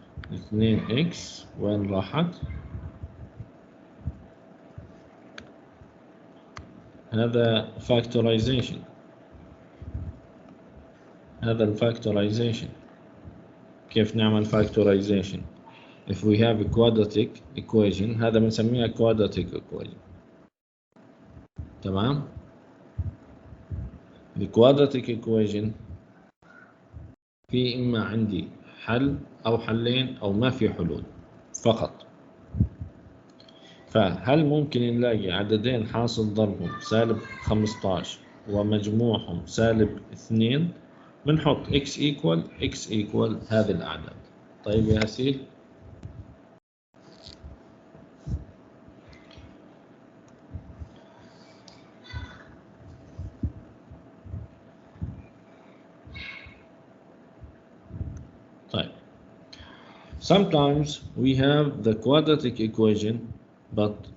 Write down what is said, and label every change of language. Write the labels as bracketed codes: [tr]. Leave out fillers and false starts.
[ar] 2x وين راحت؟ هذا factorization. هذا الفاكتورايزيشن. كيف نعمل [en] factorization؟ If we have a quadratic equation، [ar] هذا بنسميها [en] quadratic equation. [ar] تمام؟ [en] The quadratic equation [ar] في إما عندي حل أو حلين أو ما في حلول فقط. فهل ممكن نلاقي عددين حاصل ضربهم -15 ومجموعهم -2؟ بنحط x equal هذه الأعداد. طيب يا سيد، طيب [en] sometimes we have the quadratic equation but